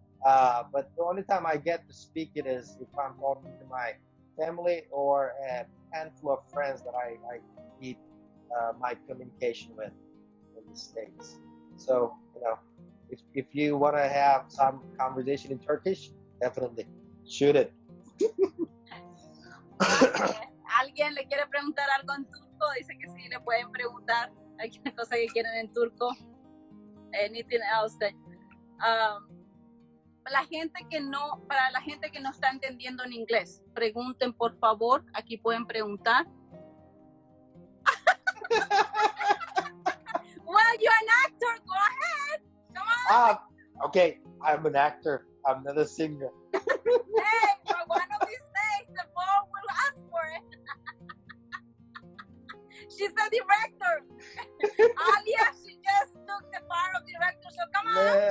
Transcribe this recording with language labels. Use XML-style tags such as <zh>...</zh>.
<en>But the only time I get to speak it is if I'm talking to my family or a handful of friends that I need my communication with in the States. So, if you want to have some conversation in Turkish, definitely shoot it.</en> <es>¿Alguien le quiere preguntar algo en turco? Dice que sí, le pueden preguntar cualquier cosa que quieran en turco.</es> <en>Anything else that,</en> <es>para la gente que no está entendiendo en inglés, pregunten por favor, aquí pueden preguntar.</es> <en>Well, you're an actor, go ahead, come on. Okay, I'm an actor, I'm not a singer. Hey, but one of these days the phone will ask for it. She's the director. Alia, she just took the part of director, so come on.</en>